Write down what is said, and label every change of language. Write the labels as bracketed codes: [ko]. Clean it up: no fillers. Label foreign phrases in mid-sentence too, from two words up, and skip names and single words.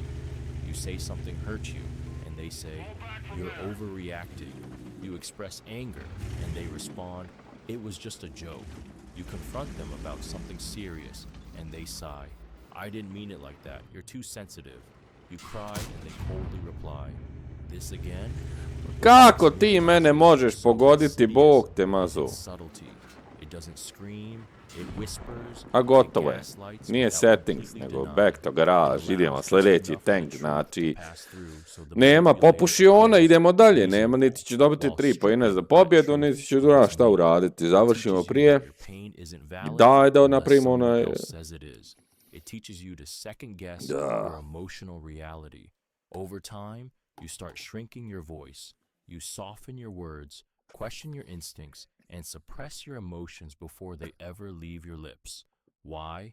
[en] You say something hurts you, and they say, "You're overreacting." You express anger, and they respond, "It was just a joke." You confront them about something serious, and they sigh, "I didn't mean it like that. You're too sensitive." You cry, and they coldly reply, "This again?" [bs] Kako ti mene možeš pogoditi, Bog te mazo? A gotovo je. Nije settings, nego [en] back to garage. [bs] Idemo sljedeći tank, znači nema popušiona, idemo dalje. Nema, niti će dobiti 3 poena za pobjedu, niti će šta uraditi. Završimo prije. Daj da napravimo onaj... [en] It teaches you to second guess your emotional reality. Over time, you start shrinking your voice. You soften your words, question your instincts, and suppress your emotions before they ever leave your lips. Why?